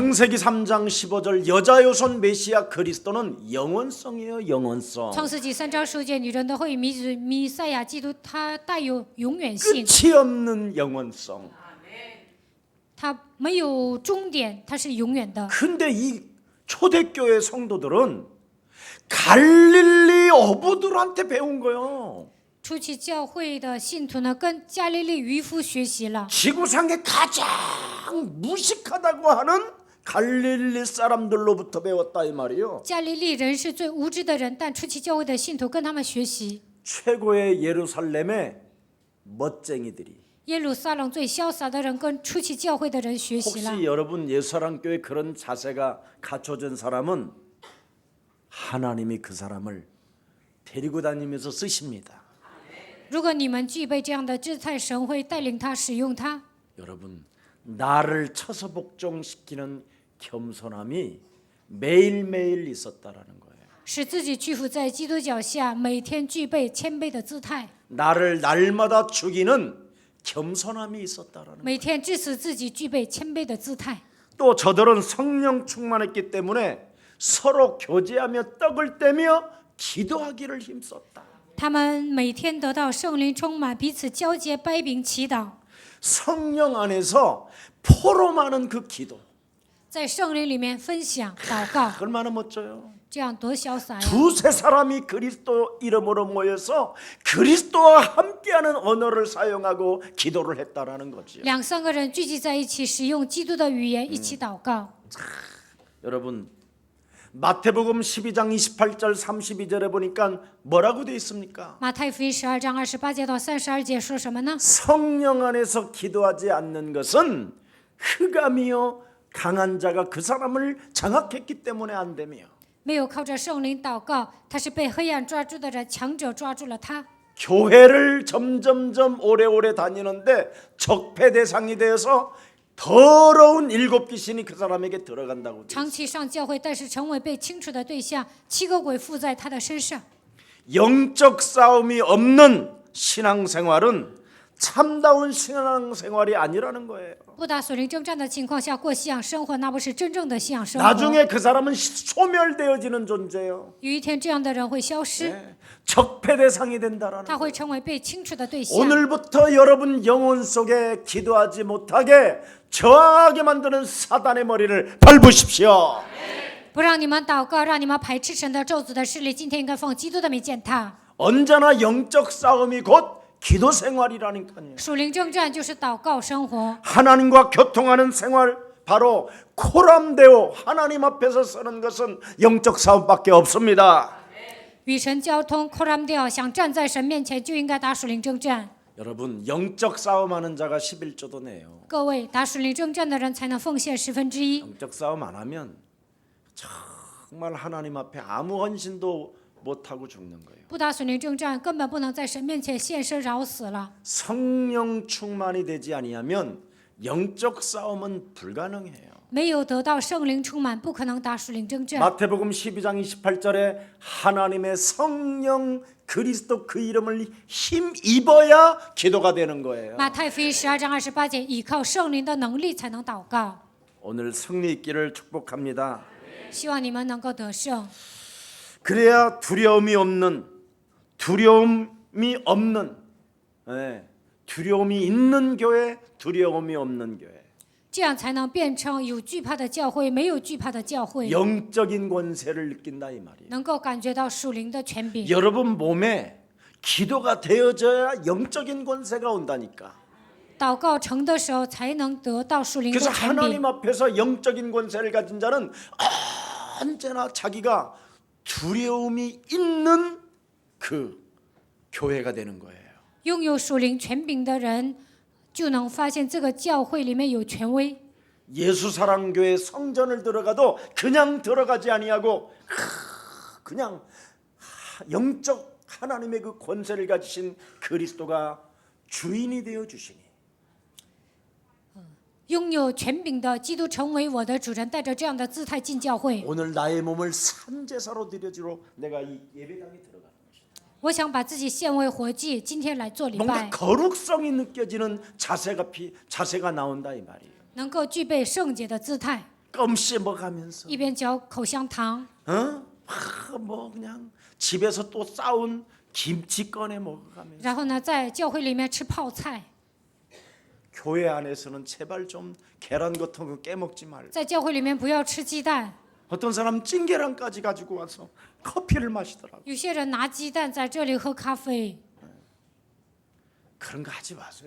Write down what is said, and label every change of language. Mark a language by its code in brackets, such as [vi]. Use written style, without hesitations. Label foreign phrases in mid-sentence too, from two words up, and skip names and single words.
[ko] 창세기 3장 15절 여자의 후손 메시아 그리스도는 영원성이에요. 영원성. [zh] 创世纪3章10节，女人的后裔弥赛亚基督，他带有永远性， [ko] 끝이 없는 영원성. [zh] 他没有终点，他是永远的。 [ko] 근데 이 초대교회 성도들은 갈릴리 어부들한테 배운 거예요. [zh] 初期教会的信徒呢，跟加利利渔夫学习了。 [ko] 지구상에 가장 무식하다고 하는 갈릴리 사람들로부터 배웠다 이 말이요. [zh] 加利利人是最无知的人，但初期教会的信徒跟他们学习。 [ko] 최고의 예루살렘의 멋쟁이들이. [zh] 耶路撒冷最潇洒的人跟初期教会的人学习了。 [ko] 혹시 여러분 예수사랑교회 그런 자세가 갖춰진 사람은 하나님이 그 사람을 데리고 다니면서 쓰십니다. [zh] 如果你们具备这样的姿态，神会带领他使用他。 [ko] 여러분 나를 쳐서 복종시키는 겸손함이 매일매일 있었다라는 거예요. [zh] 使自己屈服在基督脚下，每天具备谦卑的姿态， [ko] 나를 날마다 죽이는 겸손함이 있었다라는 [zh] 每天致死自己，具备谦卑的姿态。 [ko] 또 저들은 성령 충만했기 때문에 서로 교제하며 떡을 떼며 기도하기를 힘썼다. [zh] 他们每天得到圣灵充满，彼此交接掰饼祈祷， [ko] 성령 안에서 포로 많은 그 기도 [zh] 在圣灵里面分享祷告， [ko] 얼마나 멋져요. [zh] 这样多潇洒呀！ [ko] 두세 사람이 그리스도 이름으로 모여서 그리스도와 함께하는 언어를 사용하고 기도를 했다라는 거지요. [zh] 两三个人聚集在一起，使用基督的语言一起祷告。 [ko] 여러분 마태복음 12장 28절 32절에 보니까 뭐라고 돼 있습니까? [zh] 马太福音12章28节到32节说什么呢？ [ko] 성령 안에서 기도하지 않는 것은 흑암이요 강한 자가 그 사람을 장악했기 때문에 안 되며 [zh] 没有靠着圣灵祷告，他是被黑暗抓住的人，强者抓住了他。 [ko] 교회를 점점점 오래오래 다니는데 적폐 대상이 되어서 더러운 일곱 귀신이 그 사람에게 들어간다고 돼. [zh] 长期上教会，但是成为被清除的对象，7个鬼附在他的身上。 [ko] 영적 싸움이 없는 신앙생활은 참다운 신앙생활이 아니라는 거예요. [zh] 不打属灵征战的情况下过信仰生活，那不是真正的信仰生活。 [ko] 나중에 그 사람은 소멸되어지는 존재예요. [zh] 有一天，这样的人会消失， [ko] 적폐 대상이 된다라는 [zh] 他 [ko] 거예요. [zh] 会成为被清除的对象。 [ko] 오늘부터 여러분 영혼 속에 기도하지 못하게 저하게 만드는 사단의 머리를 밟으십시오. [zh] 不让你们祷告，让你们排斥神的咒诅的势力，今天应该奉基督的名践踏。 [ko] 언제나 영적 싸움이 곧 기도 생활이라니까요. [zh] 属灵征战就是祷告生活， [ko] 하나님과 교통하는 생활 바로 코람데오 하나님 앞에서 서는 것은 영적 싸움밖에 없습니다. [zh] 与神交通。扣ram掉，想站在神面前就应该打属灵征战。 [ko] 여러분 영적 싸움하는 자가 11조도 내요. [zh] 各位，打属灵征战的人才能奉献1/10。 [ko] 영적 싸움 안 하면 정말 하나님 앞에 아무 헌신도 못 하고 죽는 거예요. [zh] 不打属灵征战，根本不能在神面前献身饶死了。 [ko] 성령 충만이 되지 아니하면 영적 싸움은 불가능해요. [zh] 没有得到圣灵充满，不可能打属灵征战。 [ko] 마태복음 12장 28절에 하나님의 성령 그리스도 그 이름을 힘입어야 기도가 되는 거예요. [zh] 马太福音12章28节，依靠圣灵的能力才能祷告。 [ko] 오늘 승리 있기를 축복합니다. [zh] 希望你们能够得胜， [ko] 그래야 두려움이 없는 두려움이 있는 교회, 두려움이 없는 교회. [zh] 这样才能变成有惧怕的教会，没有惧怕的教会， [ko] 영적인 권세를 느낀다 이 말이에요. [zh] 能够感觉到属灵的权柄。 [ko] 여러분 몸에 기도가 되어져야 영적인 권세가 온다니까. [zh] 祷告成的时候，才能得到属灵的 [ko] 그래서 [zh] 权柄。 [ko] 하나님 앞에서 영적인 권세를 가진 자는 언제나 자기가 두려움이 있는 그 교회가 되는 거예요. [zh] 拥有属灵权柄的人，就能发现这个教会里面有权威。 [ko] 예수사랑교회 성전을 들어가도 그냥 들어가지 아니하고 그냥 영적 하나님의 그 권세를 가지신 그리스도가 주인이 되어 주시니 [zh] 拥有权柄的基督成为我的主人，带着这样的姿态进教会。 [ko] 오늘 나의 몸을 산제사로 드려주러 내가 이 예배당에 들어가는 것이다. [zh] 我想把自己献为活祭，今天来做礼 [ko] 뭔가 [zh] 拜， [ko] 거룩성이 느껴지는 자세가 나온다 이 말이에요. [zh] 能够具备圣洁的姿态， [ko] 껌 씹어가면서 [zh] 一边嚼口香糖， [ko] 뭐 그냥 집에서 또 싸운 김치 꺼내 먹어가면서 [zh] 然后呢，在教会里面吃泡菜， [ko] 교회 안에서는 제발 좀 계란 같은 거 깨먹지 말고 [zh] 在教会里面不要吃鸡蛋。 [ko] 어떤 사람 찐계란까지 가지고 와서 커피를 마시더라고. [zh] 有些人拿鸡蛋在这里喝咖啡， [ko] 그런 거 하지 마세요.